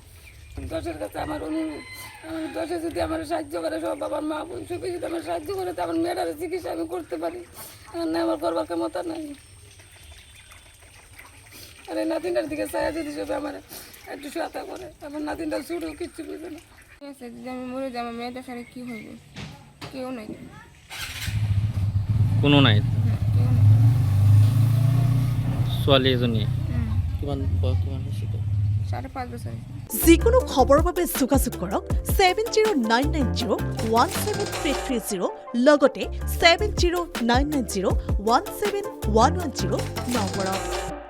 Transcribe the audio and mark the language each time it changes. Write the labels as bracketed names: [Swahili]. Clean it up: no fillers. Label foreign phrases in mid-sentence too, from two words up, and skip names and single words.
[Bangla] দশের কাছে আমার অনুরোধ, আমার দশে যদি আমার সাহায্য করে, সব বাবার মা বোন সবই যদি আমার সাহায্য করে, তো আমার মেয়েটার চিকিৎসা আমি করতে পারি, আর না আমার করবার ক্ষমতা নাই। আর এই নাতিনটার দিকে চাইয়া যদি সব আমার একটু সহায়তা করে, আমার নাতিনটা ছুটো কিচ্ছু বুঝে না। যদি আমি মরে যাই, আমার মেয়েটার সাথে কী হইবে? কেউ নাই, কোনো নাই, কেউ নাই। [Assamese] ছোৱালী এজনী। কিমান বয়স কিমান হৈছে? 5.5 বছর। যিকোনো খবৰৰ বাবে যোগাযোগ কৰক 7099017330 লগতে 7099017110 নম্বৰত।